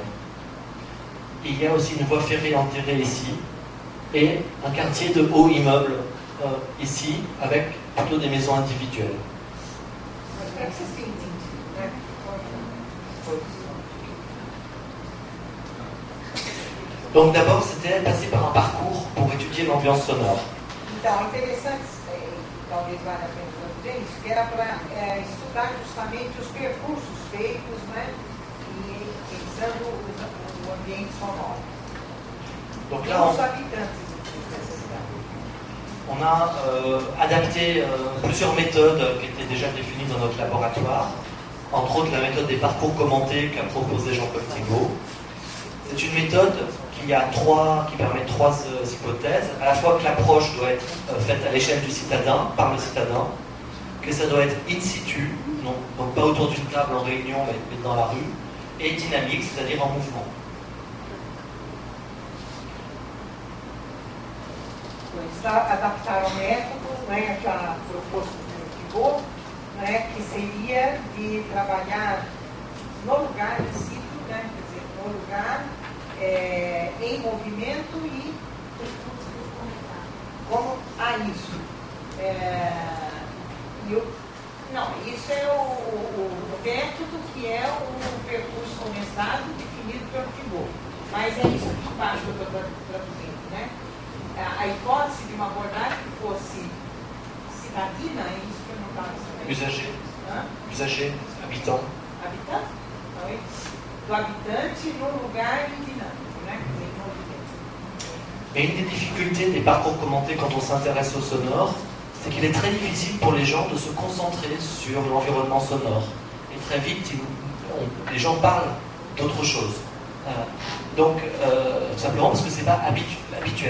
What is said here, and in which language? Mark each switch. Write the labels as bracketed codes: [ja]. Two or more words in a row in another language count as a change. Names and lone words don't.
[fr] Il y a aussi une voie ferrée enterrée ici et un quartier de hauts immeubles ici avec plutôt des maisons individuelles. Donc d'abord, c'était passer par un parcours pour étudier l'ambiance sonore. [pt] Então, interessante, talvez valha a pena dizer isso, que era para estudar justamente os percursos feitos, né, e pensando o ambiente sonoro. [fr] Donc là, [pt] Os habitantes dessa cidade. [fr] on a adapté plusieurs méthodes qui étaient déjà définies dans notre laboratoire, entre autres la méthode des parcours commentés qu'a proposé Jean-Paul Thibault. C'est une méthode qui permet trois hypothèses, à la fois que l'approche doit être faite à l'échelle du citadin, par le citadin, que ça doit être in situ, donc pas autour d'une table en réunion, mais dans la rue, et dynamique, c'est-à-dire en mouvement. [pt] Eles adaptaram o método, né, já proposto pelo Thibault, né, que seria de trabalhar no lugar em si, né, quer dizer, no lugar, em movimento e como isso. Não, isso é o método que é o percurso começado definido pelo Thibault. Mas é isso aqui embaixo que eu estou traduzindo, né? A hipótese de uma abordagem que fosse cidadina, é isso que eu não estava sabendo. [fr] Usager. Usager, habitant. Habitant? [pt] Não, é do habitante num lugar dinâmico, né? Em movimento. [fr] Et une des difficultés des parcours commentés quand on s'intéresse au sonore, c'est qu'il est très difficile pour les gens de se concentrer sur l'environnement sonore. Et très vite, les gens parlent d'autre chose. Donc, simplement parce que ce n'est pas habituel.